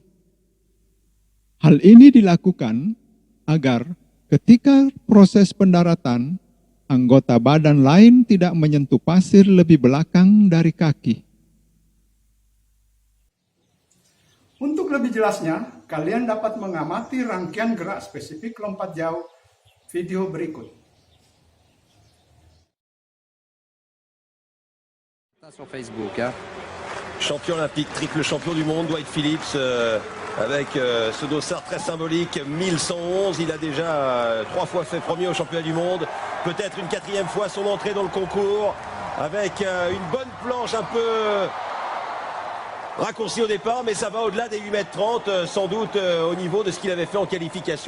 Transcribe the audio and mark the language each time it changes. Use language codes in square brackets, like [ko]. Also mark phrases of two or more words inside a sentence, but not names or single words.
[id] Hal ini dilakukan agar ketika proses pendaratan, anggota badan lain tidak menyentuh pasir lebih belakang dari kaki. Untuk lebih jelasnya, kalian dapat mengamati rangkaian gerak spesifik lompat jauh video berikut. [fr] Sur Facebook, hein. Champion olympique, triple champion du monde, Dwight Phillips, avec ce dossard très symbolique, 1111. Il a déjà 3 fois fait premier au championnat du monde, peut-être une 4e fois son entrée dans le concours, avec une bonne planche un peu raccourcie au départ, mais ça va au-delà des 8,30 m, sans doute au niveau de ce qu'il avait fait en qualification.